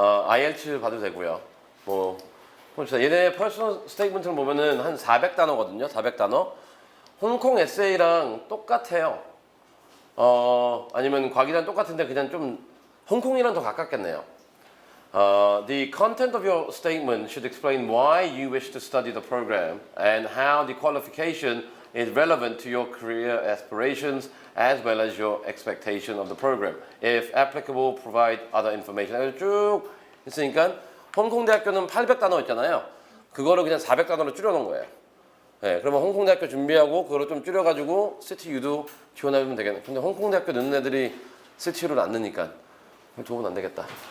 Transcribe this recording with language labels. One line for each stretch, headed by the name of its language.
Korean: IELTS 봐도 되고요. 뭐 얘네 퍼스널 스테이트먼트를 보면은 한 400단어거든요. 400단어. 홍콩 에세이랑 똑같아요. 아니면 과기랑 똑같은데 그냥 좀 홍콩이랑 더 가깝겠네요.
English: The content of your statement should explain why you wish to study the program and how the qualification is relevant to your career aspirations as well as your expectation of the program. If applicable, provide other information.
Korean: 쭉 있으니까 홍콩대학교는 800단어 있잖아요. 그거를 그냥 400단어로 줄여놓은 거예요. 네, 그러면 홍콩대학교 준비하고 그거를 좀 줄여가지고 CTU도 지원하면 되겠네. 근데 홍콩대학교 넣는 애들이 CTU를 안 넣으니까 도움은 안 되겠다.